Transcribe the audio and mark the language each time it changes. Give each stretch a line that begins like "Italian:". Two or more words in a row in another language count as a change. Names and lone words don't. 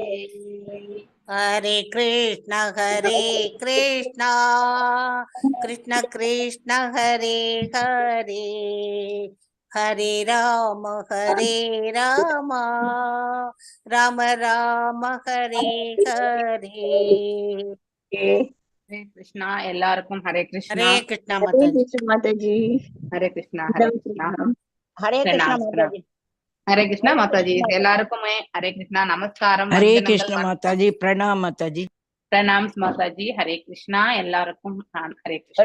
Sanskrit: हरे कृष्ण कृष्ण कृष्ण हरे हरे. हरे राम राम राम हरे हरे.
Tamil: ஹரே கிருஷ்ணா. எல்லாருக்கும் ஹரே கிருஷ்ணா. ஹரே கிருஷ்ணா மாதாஜி. மாதாஜி. ஹரே கிருஷ்ணா, ஹரே கிருஷ்ணா. ஹரே கிருஷ்ணா மாதாஜி. ஹரே கிருஷ்ணா மாதாஜி. எல்லாருக்குமே ஹரே கிருஷ்ணா, நமஸ்காரம், ஹரே வந்தனங்கள், கிருஷ்ண மாதாஜி, பிரணாம் மாதாஜி. பிரணாம்ஸ் மாதாஜி. ஹரே கிருஷ்ணா. எல்லாருக்கும் ஹரே கிருஷ்ணா.